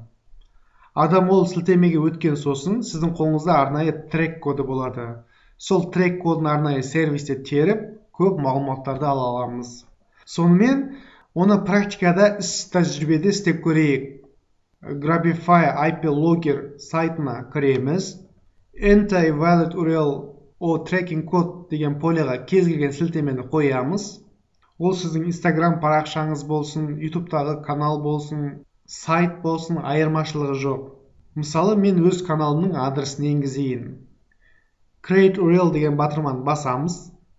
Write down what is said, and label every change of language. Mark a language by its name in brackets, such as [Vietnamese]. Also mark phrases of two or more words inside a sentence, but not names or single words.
[Kazakh] Адам ол сілтемеге өткен сосын, сіздің қолыңызда арнайы трек коды болады. Сол трек кодын арнайы сервисте теріп, көп мағлұматтарды ала аламыз. Сонымен, оны практикада іс-тәжірибеде істеп көрейік. Grabify IP Logger сайтына кіреміз. [English] Enter valid URL or tracking code [Kazakh] деген полеға кез келген сілтемені қоямыз. Ол сіздің Instagram парақшаңыз болсын, YouTube'тағы канал болсын, сайт болсын, айырмашылығы жоқ. Мысалы, мен өз каналымның адресін енгізейін. [English] Create URL [Kazakh] деген батырманы басамыз.